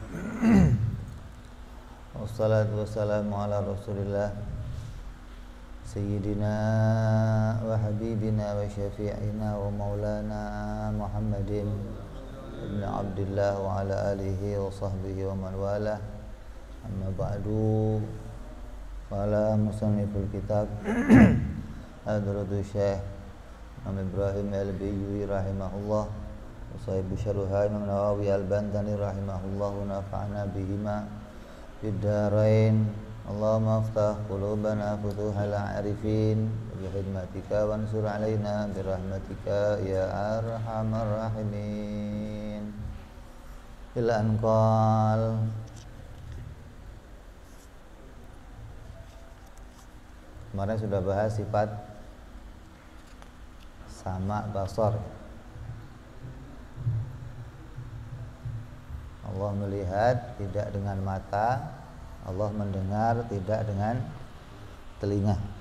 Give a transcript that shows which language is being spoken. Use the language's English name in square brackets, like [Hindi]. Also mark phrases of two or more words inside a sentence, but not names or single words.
[Arabic] والصلاة والسلام على رسول الله سيدنا وحبيبنا وشفيعنا ومولانا محمد بن عبد الله وعلى آله وصحبه ومن والاه. أما بعد. قال مصنف الكتاب حضرة الشيخ الإمام إبراهيم البيوعي رحمه الله وصاحب الشرح الإمام نووي البنتني رحمه الله ونفعنا بهما في الدارين. اللهم افتح قلوبنا فتوح العارفين بخدمتك وانصر علينا برحمتك يا أرحم الراحمين. إلى أن قال. [Indonesian] Kemarin sudah bahas sifat [Arabic] سمع بصر. [Indonesian] Allah melihat tidak dengan mata, Allah mendengar tidak dengan telinga.